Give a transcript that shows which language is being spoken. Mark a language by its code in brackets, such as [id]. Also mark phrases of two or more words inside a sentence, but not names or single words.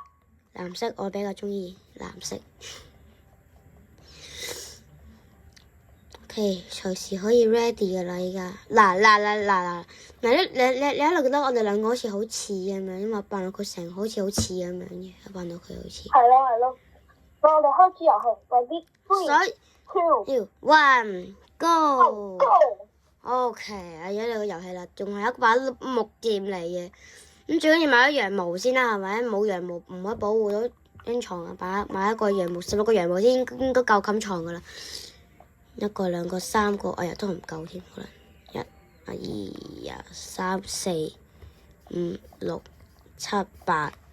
[yue] 藍色我比較中意藍色。OK，隨時可以 ready 噶啦，依家。嗱，你一路覺得我哋兩個好似好似咁樣，因為扮到佢成好似好似咁樣嘅，扮到佢好似。係咯。我哋開始遊戲 ，ready 3、2、 1 go。 go。 OK，有你個遊戲啦，仲係一把木劍嚟嘅。咁最緊要買咗羊毛先啦，係咪？冇羊毛唔可以保護到張床啊！買一個羊毛，16個羊毛先應該夠冚床噶啦。1個、2個、3個，哎呀都唔夠添，可能1、2、3、4、5、6、7、8。